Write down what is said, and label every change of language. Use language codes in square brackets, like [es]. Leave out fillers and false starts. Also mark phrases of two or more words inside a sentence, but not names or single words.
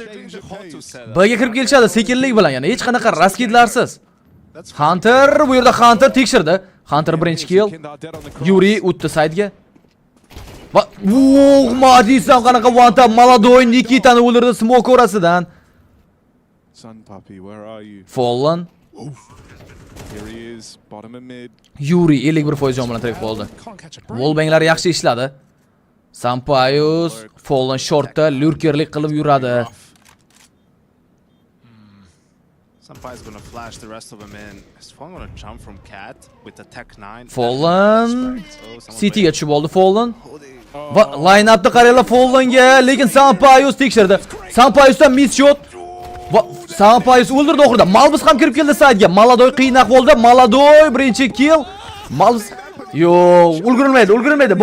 [uz] B'ga kirib kelishadi sekinlik bilan, yana hech qanaqa raskidlarsiz. Hunter bu yerda Hunter tekshirdi. Hunter birinchi kill. Yuri o'tdi saytga. Va Madisam qanaqa [en] one tap [uz] Maladoy Nikitani o'ldirdi smoke orasidan. Fallen. [en] Here he is, bottom of mid. [uz] Yuri 51% jon bilan tirik qoldi. Wallbanglar yaxshi ishladi. Sampayus Fallen shortda lurkerlik qilib yuradi. [en] Sampayus gonna flash the rest of them in. Is Fallen gonna jump from Cat with the Tech 9? [uz] Fallen City'ga tushib oldi Fallen. Va line-upni qaranglar Fallenga, lekin Sampayus tekshirdi. Sampayusdan [en] miss shot. [uz] Va Sampayus o'ldirdi oxirida. Malbus ham kirib keldi saytga. Maladoy qiyin ahvolda. Maladoy birinchi kill. Malbus ulgurmaydi.